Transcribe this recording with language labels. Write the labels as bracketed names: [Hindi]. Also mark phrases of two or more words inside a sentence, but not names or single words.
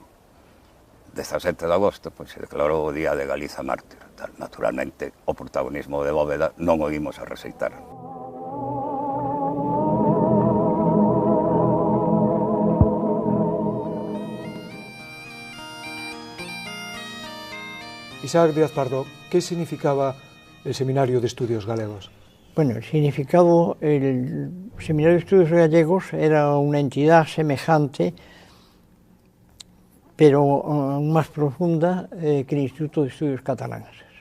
[Galician] 17 de agosto, pois se declarou o día de Galiza mártir. Naturalmente, o protagonismo de Bóveda non o imos a rexeitar. Isaac Díaz Pardo, [Spanish] ¿qué significaba el Seminario de Estudios Galegos? Bueno, el significado, el Seminario de Estudios Gallegos era una entidad semejante, pero aún más profunda que el Instituto de Estudios Catalanes.